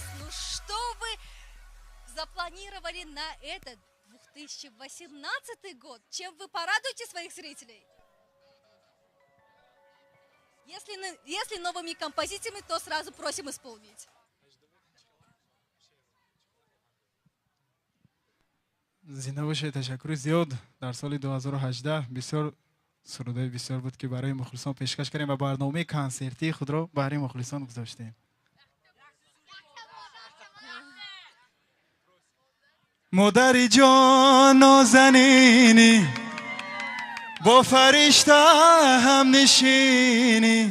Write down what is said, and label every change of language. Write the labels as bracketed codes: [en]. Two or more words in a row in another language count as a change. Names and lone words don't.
[ru] Ну что вы запланировали на этот 2018 год? Чем вы порадуете своих зрителей? Если новыми композициями, то сразу просим исполнить. [tg] زنده باشه. تشکر زیاد. در سال 2018 بسیار سروده بسیار بود که برای مخلصان پیشکش کردیم و برنامه کنسرتی خود را برای مخلصان گذاشتیم. مادری جان نازنینی با فرشته هم نشینی